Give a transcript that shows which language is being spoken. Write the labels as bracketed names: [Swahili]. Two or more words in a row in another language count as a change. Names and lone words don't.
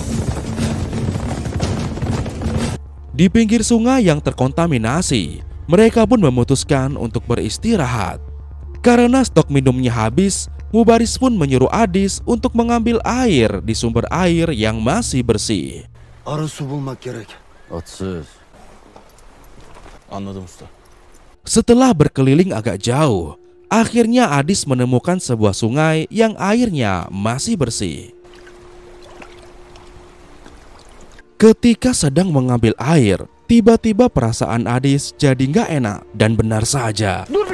[Indonesian] Di pinggir sungai yang terkontaminasi, mereka pun memutuskan untuk beristirahat. Karena stok minumnya habis, Mubaris pun menyuruh Adis untuk mengambil air di sumber air yang masih bersih. [Turkish] Arı su bulmak gerek. Otsuz. Anladım usta. [Indonesian] Setelah berkeliling agak jauh, akhirnya Adis menemukan sebuah sungai yang airnya masih bersih. Ketika sedang mengambil air, tiba-tiba perasaan Adis jadi nggak enak dan benar saja.